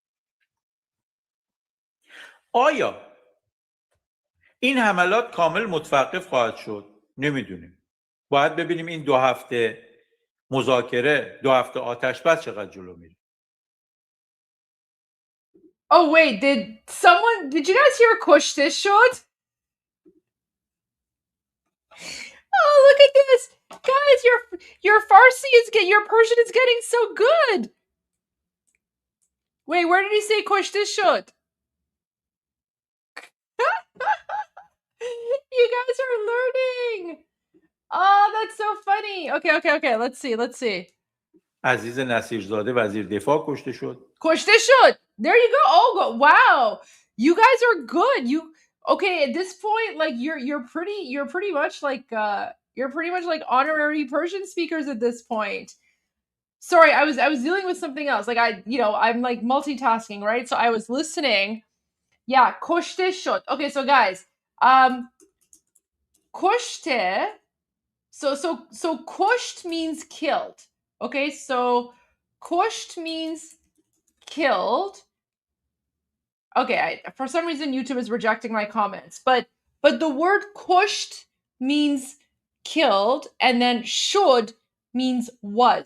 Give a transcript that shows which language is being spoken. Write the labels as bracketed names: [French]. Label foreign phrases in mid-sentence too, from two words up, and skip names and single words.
[Persian] آیا این حملات کامل متوقف خواهد شد؟ نمیدونیم. باید ببینیم این 2 هفته مذاکره، 2 هفته آتش بس چقدر جلو میره. [English] Oh wait, did you guys hear [Persian] کشته شد? [English] Oh, look at this. Guys, your Farsi your Persian is getting so good. Wait, where did he say [Persian] کشته شد? [English] You guys are learning. Oh, that's so funny. Okay. Let's see. [Persian] عزیز نصیرزاده وزیر دفاع کشته شد. کشته شد. [English] There you go. Oh, wow. You guys are good. Okay, at this point, like you're pretty much like honorary Persian speakers at this point. Sorry, I was dealing with something else. Like I'm like multitasking, right? So I was listening. Yeah, [Persian] کشته شد. [English] Okay, so guys, کشته. So kusht means killed. Okay, so kusht means killed. Okay, for some reason YouTube is rejecting my comments, but the word kusht means killed, and then should means was.